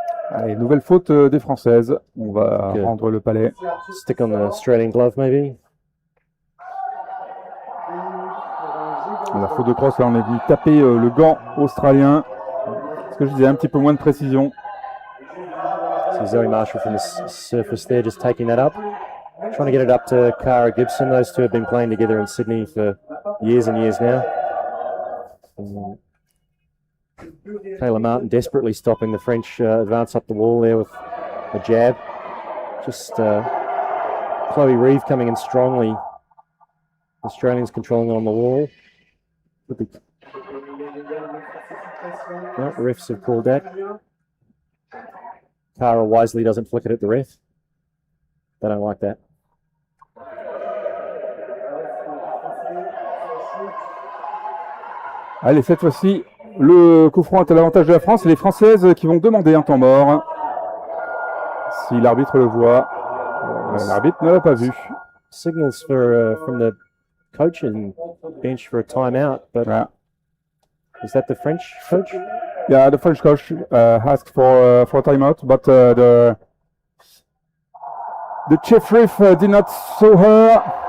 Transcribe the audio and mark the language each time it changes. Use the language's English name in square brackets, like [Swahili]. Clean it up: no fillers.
[French] Allez, nouvelle faute des Françaises. On va rendre le palais. [English] Stick on the Australian glove, maybe. [French] La faute de crosse, là, on est venu taper le gant australien. Ce que je disais, un petit peu moins de précision. [English] So Zoe Marshall from the surface there, just taking that up. Trying to get it up to Cara Gibson. Those two have been playing together in Sydney for years and years now. Kayla Martin desperately stopping the French advance up the wall there with a jab. Just Chloe Reeve coming in strongly. Australians controlling it on the wall. No, the refs have called that. Cara wisely doesn't flick it at the ref. They don't like that. [French] Allez, cette fois-ci, le coup franc est à l'avantage de la France. C'est les Françaises qui vont demander un temps mort. Si l'arbitre le voit, l'arbitre ne l'a pas vu. [English] Signals for from the coaching bench for a timeout, but is that the French coach? Yeah, the French coach asked for a timeout, but the chief ref did not saw her.